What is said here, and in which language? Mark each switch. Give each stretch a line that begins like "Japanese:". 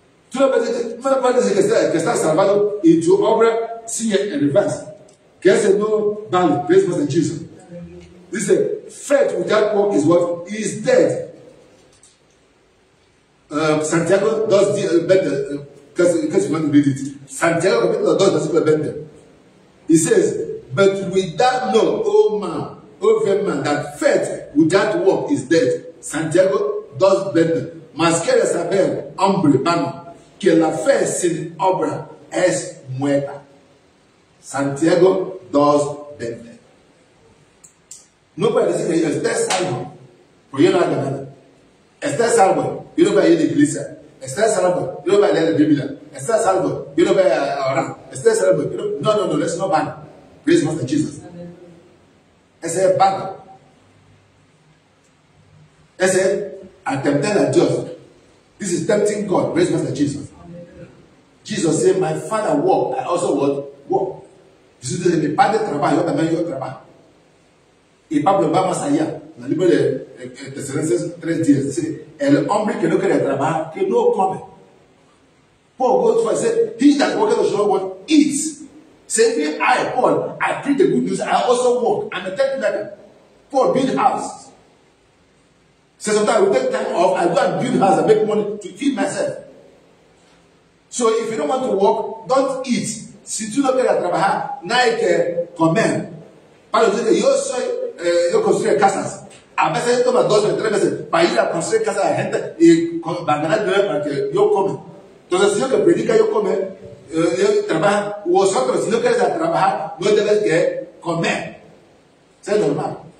Spanish: Tú no puedes decir que está salvado y tu obra sigue en reverse. Que ese no vale.
English: Praise Master Jesus.
Spanish: Dice,
English: faith without work is what? Is dead.
Spanish: Santiago 2, because you want to read it. Santiago capítulo 2, versículo 20.
English: He says, but without know, O man, that faith without work is dead.
Spanish: Santiago 2:20. Mas quieres saber, hombre vano, que la fe sin obra es muerta. Santiago 2:20. No puede decir que estés salvo, porque yo no hago nada. Estés salvo, yo no voy a ir a la iglesia. Estés salvo, yo no voy a leer la Biblia. Estés salvo, yo no voy a orar. Estés salvo, yo no. No,
English: let's not ban. Praise Master Jesus.
Spanish: Ese es vano. Ese es attempting a Dios.
English: This is tempting God. Praise Master Jesus. Jesus said, my Father walked, I also walk.
Spanish: Jesús dice, mi Padre trabaja, yo también trabajo. Y Pablo va más allá. En el libro de Tesalonicenses 3:10 dice, el hombre que no quiere trabajar, que no come.
English: Paul goes for, said, he that worketh shall not eat. Say, I, Paul, I preach the good news, I also work. I'm a tech beggar. Paul build house. So sometimes I will take time off, I go and build house and make money to feed myself. So if you don't want to work, don't eat.
Spanish: Si tú no quieres trabajar, no hay que comer. Pablo dice que yo construyo casas. A veces toma 2 o 3 veces para ir a construir casas de gente y para ganar dinero para que yo come. Entonces, si yo que predica, yo come, yo trabajo. Vosotros, si no quieres trabajar, no debes que comer. Es normal.